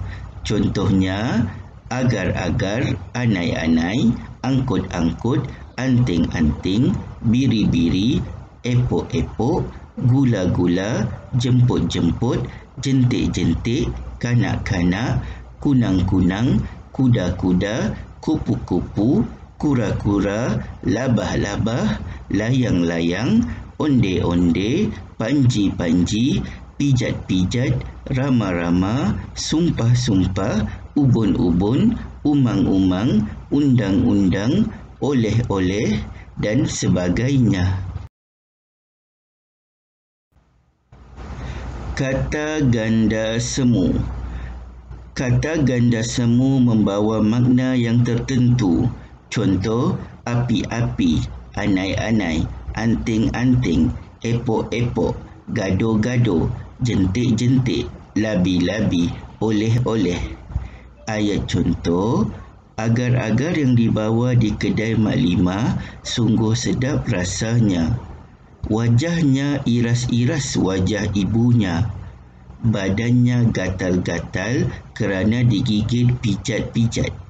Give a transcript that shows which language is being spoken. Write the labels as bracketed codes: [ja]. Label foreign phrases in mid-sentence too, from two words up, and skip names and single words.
[ms] Contohnya, agar-agar, anai-anai, angkut-angkut, anting-anting, biri-biri, epok-epok, gula-gula, jemput-jemput, jentik-jentik, kanak-kanak, kunang-kunang, kuda-kuda, kupu-kupu, kura-kura, labah-labah, layang-layang, onde-onde, panji-panji, pijat-pijat, rama-rama, sumpah-sumpah, ubun-ubun, umang-umang, undang-undang, oleh-oleh dan sebagainya. Kata ganda semu. Kata ganda semu membawa makna yang tertentu. Contoh, api-api, anai-anai, anting-anting, epok-epok, gado-gado, jentik-jentik, labi-labi, oleh-oleh. Ayat contoh, agar-agar yang dibawa di kedai Mak Limah sungguh sedap rasanya. Wajahnya iras-iras wajah ibunya. Badannya gatal-gatal kerana digigit pijat-pijat.